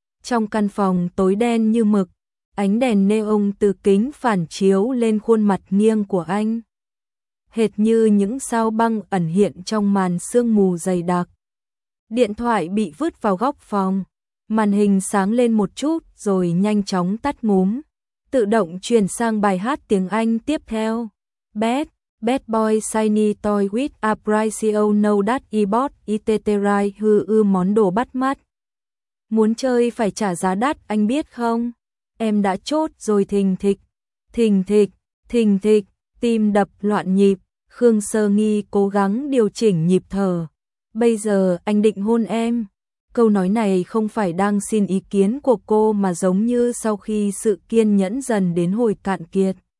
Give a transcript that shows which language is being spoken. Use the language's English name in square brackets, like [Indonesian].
[Vietnamese] Trong căn phòng tối đen như mực, ánh đèn neon từ kính phản chiếu lên khuôn mặt nghiêng của anh, hệt như những sao băng ẩn hiện trong màn sương mù dày đặc. Điện thoại bị vứt vào góc phòng, màn hình sáng lên một chút rồi nhanh chóng tắt ngúm, tự động chuyển sang bài hát tiếng Anh tiếp theo. [English] Bad, bad boy, shiny toy with a price you know that he bought it the right [Vietnamese] hư ư món đồ bắt mắt. Muốn chơi phải trả giá đắt anh biết không? Em đã chốt rồi thình thịch, thình thịch, thình thịch, tim đập loạn nhịp. Khương Sơ Nghi cố gắng điều chỉnh nhịp thở. Bây giờ anh định hôn em. Câu nói này không phải đang xin ý kiến của cô mà giống như sau khi sự kiên nhẫn dần đến hồi cạn kiệt.